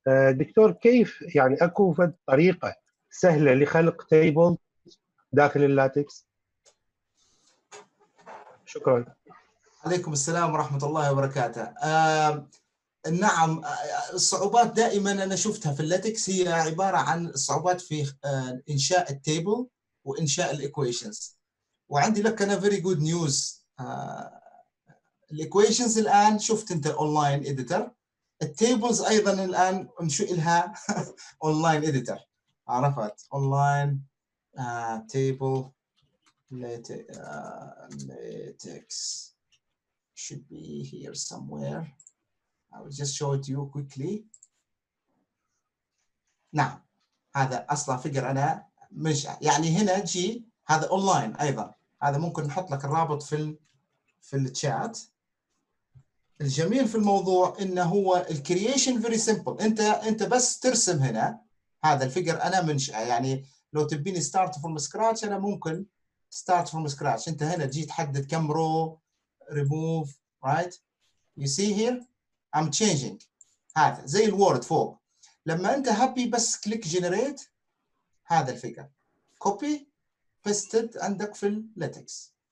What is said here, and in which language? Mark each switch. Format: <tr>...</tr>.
<ar>دكتور، كيف يعني أكو طريقة سهلة لخلق تيبل داخل اللاتكس؟ شكرا. عليكم السلام ورحمة الله وبركاته. نعم، الصعوبات دائما أنا شفتها في اللاتكس هي عبارة عن الصعوبات في إنشاء التيبل وإنشاء الإيكويشنز. وعندي لك أنا</ar> <en>very good news.</en> <ar>الإيكويشنز الآن شفت أنت أونلاين إديتر، التيبلز أيضا الآن انشئ لها أونلاين إديتر. عرفت</ar> <en>Online table latex should be here somewhere. I will just show it to you quickly.</en> <ar>نعم هذا أصلا فيجر أنا مش يعني هنا جي هذا أونلاين أيضا. هذا ممكن نحط لك الرابط في الشات. الجميل في الموضوع إنه هو الكرييشن فيري سيمبل. أنت بس ترسم هنا هذا الفيجر أنا منشأه. يعني لو تبيني</ar> <en>start from scratch</en> <ar>أنا ممكن</ar> <en>Start from scratch.</en> <ar>أنت هنا تجي تحدد كم رو</ar> <en>remove right. You see here I'm changing.</en> <ar>هذا زي الوورد فوق. لما أنت happy بس كليك generate هذا الفيجر</ar> <en>copy pasted</en> <ar>عندك في اللاتكس.</ar>